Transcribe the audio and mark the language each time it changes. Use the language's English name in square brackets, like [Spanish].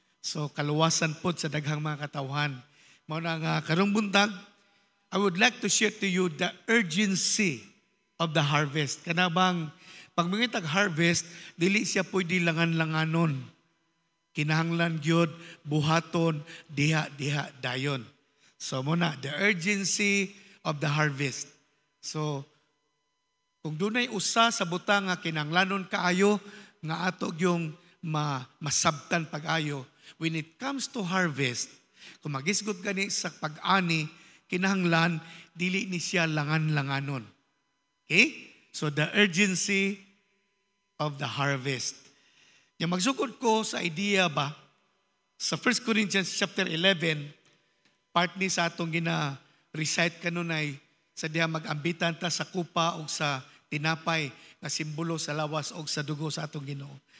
[Cebuano] So kaluwasan po sa daghang mga katawhan. Mao na nga karong buntag, [English] I would like to share to you the urgency of the harvest. [Cebuano] Kanabang pag mangitag harvest, dili siya pwede langan-langanon. Kinahanglan gyud buhaton diha dayon. So muna, [English] the urgency of the harvest. [Cebuano] So kung dunay usa sa butang nga kinahanglanon kaayo nga ato yung masabtan pag-ayo, [English] when it comes to harvest, [Cebuano] kung magisgot gani sa pag-ani, kinahanglan, dili ni siya langan-langanon. [English] Okay? So the urgency of the harvest. [Cebuano] Yung magsugod ko sa idea ba, sa 1 Corinthians chapter 11, part ni sa atong gina-recite kanunay, sa diha mag-ambitan ta sa kupa o sa tinapay, nga simbolo sa lawas o sa dugo sa atong Ginoo.